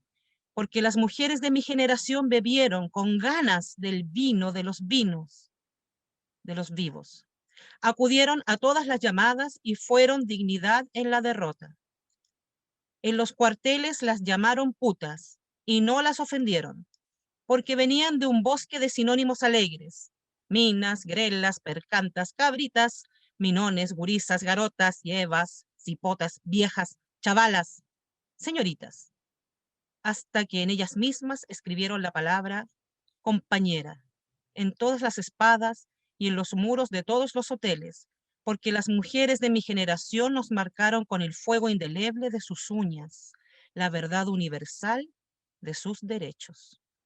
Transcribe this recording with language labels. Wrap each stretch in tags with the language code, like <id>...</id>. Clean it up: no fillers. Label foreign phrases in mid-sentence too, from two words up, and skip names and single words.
<es>Porque las mujeres de mi generación bebieron con ganas del vino de los vinos, de los vivos. Acudieron a todas las llamadas y fueron dignidad en la derrota. En los cuarteles las llamaron putas y no las ofendieron, porque venían de un bosque de sinónimos alegres: minas, grelas, percantas, cabritas, minones, gurisas, garotas, llevas, cipotas, viejas, chavalas, señoritas, hasta que en ellas mismas escribieron la palabra compañera, en todas las espadas y en los muros de todos los hoteles, porque las mujeres de mi generación nos marcaron con el fuego indeleble de sus uñas, la verdad universal de sus derechos.</es>